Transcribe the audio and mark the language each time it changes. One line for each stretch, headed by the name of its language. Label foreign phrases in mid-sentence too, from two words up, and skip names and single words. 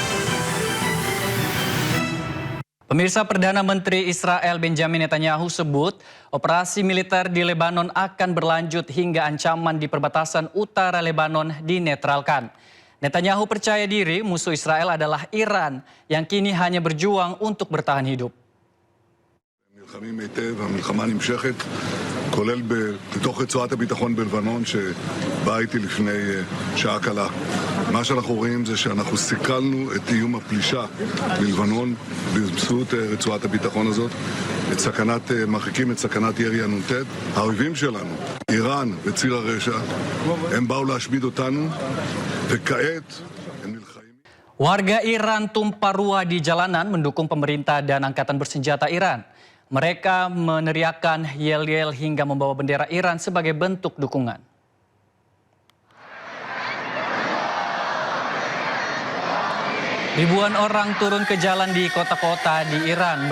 Indonesian: Pemirsa, Perdana Menteri Israel Benjamin Netanyahu sebut operasi militer di Lebanon akan berlanjut hingga ancaman di perbatasan utara Lebanon dinetralkan. Netanyahu percaya diri musuh Israel adalah Iran yang kini hanya berjuang untuk bertahan hidup.
Hebrew: המלחמה נמשכת, כולל בתוך רצועת הביטחון בלבנון שבאה איתי לפני שעה קלה. מה שאנחנו רואים זה שאנחנו סיכלנו את איום הפלישה בלבנון באמצעות רצועת הביטחון הזאת, מרחיקים את סכנת ירי הנ"ט. האויבים שלנו, איראן וציר הרשע, הם באו להשמיד אותנו, וכעת הם נלחמים.
Indonesian: Warga Iran tumpah ruah di jalanan mendukung pemerintah dan angkatan bersenjata Iran. Mereka meneriakkan yel-yel hingga membawa bendera Iran sebagai bentuk dukungan. Ribuan orang turun ke jalan di kota-kota di Iran.